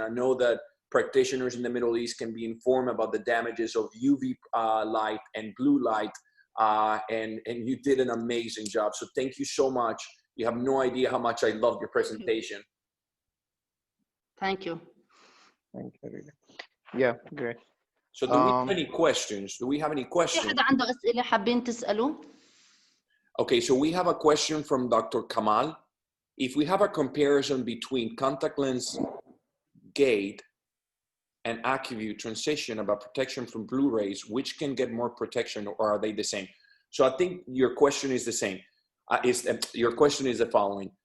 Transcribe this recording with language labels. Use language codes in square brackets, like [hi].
[en] I know that practitioners in the Middle East can be informed about the damages of UV light and blue light, and you did an amazing job. So thank you so much. You have no idea how much I love your presentation. Thank you. Thank you. Yeah, great. So do we have any questions? Do we have any questions? [ar] في حدا عنده أسئلة حابين تسألوا؟ [en] Okay, so we have a question from Dr. Kamal. If we have a comparison between contact lens gate and AccuView transition about protection from blue rays, which can get more protection, or are they the same? So I think your question is the same. Your question is the following.